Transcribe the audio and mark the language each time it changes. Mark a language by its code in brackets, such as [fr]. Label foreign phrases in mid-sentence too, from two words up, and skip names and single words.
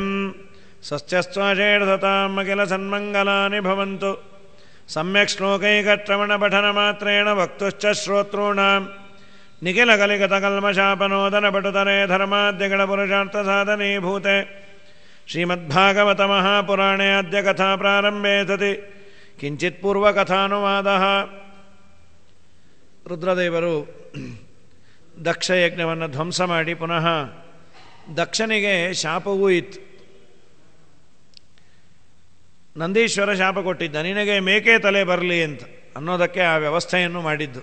[sa] ಸ್ವಸ್ತ್ಯಸ್ತ್ವಶೇಷತಾಂ ಅಖಿಲ ಸನ್ಮಂಗಲಾನಿ ಭವಂತು. ಸಮ್ಯಕ್ ಶ್ಲೋಕೈಕಶ್ರವಣಪಠನಮಾತ್ರೇಣ ವಕ್ತುಶ್ಚ ಶ್ರೋತॄಣಾಂ ನಿಖಿಲಕಲಿಗತಕಲ್ಮಷಾಪನೋದನಪಟುತರೆ ಧರ್ಮಾದ್ಯಗಳ ಪುರುಷಾರ್ಥಸಾಧನೀಭೂತೆ. ಶ್ರೀಮದ್ಭಾಗವತ ಮಹಾಪುರಾಣೇ ಅದ್ಯ ಕಥಾ ಪ್ರಾರಂಭೆ ಸತಿ ಕಿಂಚಿತ್ ಪೂರ್ವಕಥಾನುವಾದಃ. [kn] ರುದ್ರದೇವರು ದಕ್ಷಯಜ್ಞವನ್ನು ಧ್ವಂಸ ಮಾಡಿ ಪುನಃ ದಕ್ಷನಿಗೆ ಶಾಪವೂ ಇತ್ತು. ನಂದೀಶ್ವರ ಶಾಪ ಕೊಟ್ಟಿದ್ದ, ನಿನಗೆ ಮೇಕೆ ತಲೆ ಬರಲಿ ಅಂತ ಅನ್ನೋದಕ್ಕೆ ಆ ವ್ಯವಸ್ಥೆಯನ್ನು ಮಾಡಿದ್ದು.